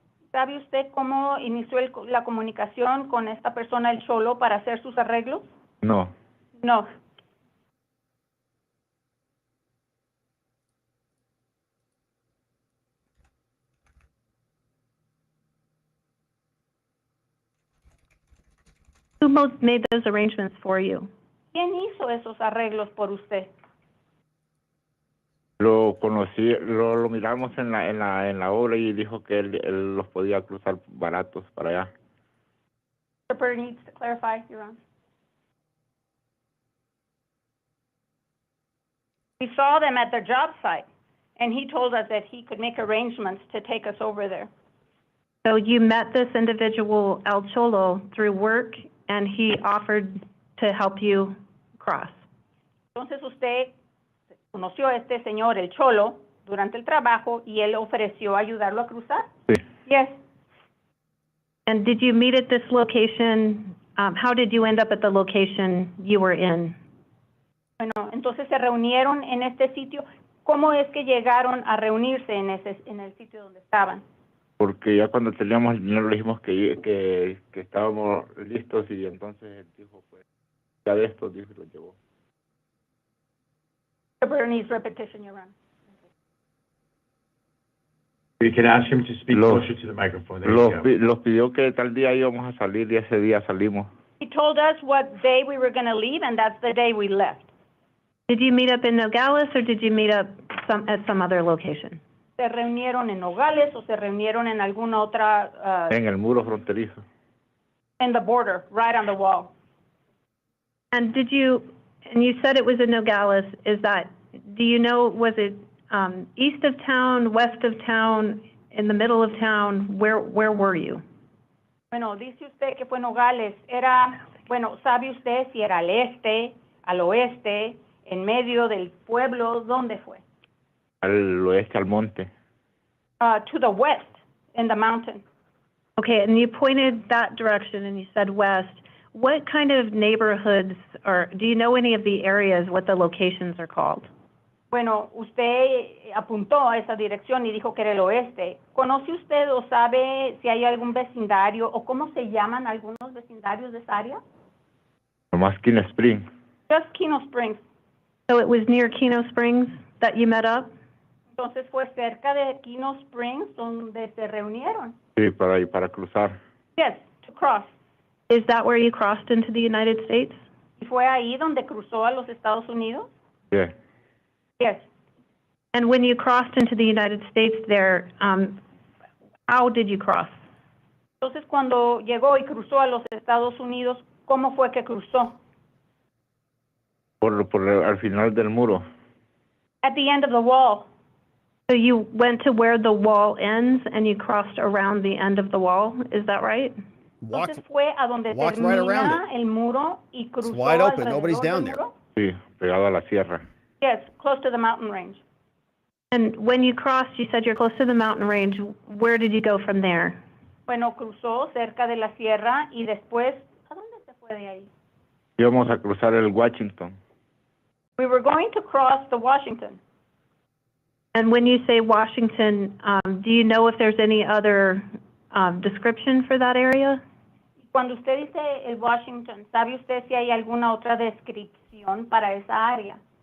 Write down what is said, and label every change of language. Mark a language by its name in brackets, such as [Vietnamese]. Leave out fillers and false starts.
[Spanish] ¿Sabe usted cómo inició la comunicación con esta persona, el Cholo, para hacer sus arreglos? No. No. [English] Who most made those arrangements for you? [Spanish] ¿Quién hizo esos arreglos por usted? Lo conocí, lo miramos en la obra y dijo que él los podía cruzar baratos para allá. [English] The person needs to clarify, Your Honor. We saw them at their job site, and he told us that he could make arrangements to take us over there. So you met this individual, El Cholo, through work, and he offered to help you cross. [Spanish] Entonces usted conoció a este señor, el Cholo, durante el trabajo, y él ofreció ayudarlo a cruzar? Sí. [English] Yes. And did you meet at this location? How did you end up at the location you were in? [Spanish] Bueno, entonces se reunieron en este sitio. ¿Cómo es que llegaron a reunirse en el sitio donde estaban? porque ya cuando teníamos el dinero le dijimos que estábamos listos y entonces él dijo, pues, ya de esto, dijo y lo llevó. [English] Bernie's repetition, Your Honor. You can ask him to speak closer to the microphone. There you go. [Spanish] Los pidió que tal día íbamos a salir y ese día salimos. [English] He told us what day we were going to leave, and that's the day we left. Did you meet up in Nogales or did you meet up at some other location? [Spanish] ¿Se reunieron en Nogales o se reunieron en alguna otra? En el muro fronterizo. [English] In the border, right on the wall. And you said it was in Nogales. Do you know, was it east of town, west of town, in the middle of town? Where were you? [Spanish] Bueno, dice usted que fue Nogales. ¿Sabe usted si era al este, al oeste, en medio del pueblo? ¿Dónde fue? Al oeste, al monte. [English] To the west, in the mountain. Okay, and you pointed that direction and you said west. What kind of neighborhoods, or do you know any of the areas, what the locations are called? [Spanish] Bueno, usted apuntó a esa dirección y dijo que era el oeste. ¿Conoce usted o sabe si hay algún vecindario o cómo se llaman algunos vecindarios de esa área? Nomás Kino Springs. [English] Just Kino Springs. So it was near Kino Springs that you met up? [Spanish] Entonces fue cerca de Kino Springs donde se reunieron. Sí, para cruzar. [English] Yes, to cross. Is that where you crossed into the United States? [Spanish] ¿Y fue ahí donde cruzó a los Estados Unidos? [English] Yeah. Yes. And when you crossed into the United States there, how did you cross? [Spanish] Entonces cuando llegó y cruzó a los Estados Unidos, ¿cómo fue que cruzó? Al final del muro. [English] At the end of the wall. So you went to where the wall ends and you crossed around the end of the wall, is that right? [Spanish] Entonces fue a donde termina el muro y cruzó. [English] It's wide open, nobody's down there. [Spanish] Sí, pegado a la sierra. [English] Yes, close to the mountain range. And when you crossed, you said you're close to the mountain range. Where did you go from there? [Spanish] Bueno, cruzó cerca de la sierra y después, ¿a dónde se fue de ahí? Íbamos a cruzar el Washington. [English] We were going to cross the Washington. And when you say Washington, do you know if there's any other description for that area? [Spanish] Cuando usted dice el Washington, ¿sabe usted si hay alguna otra descripción para esa área?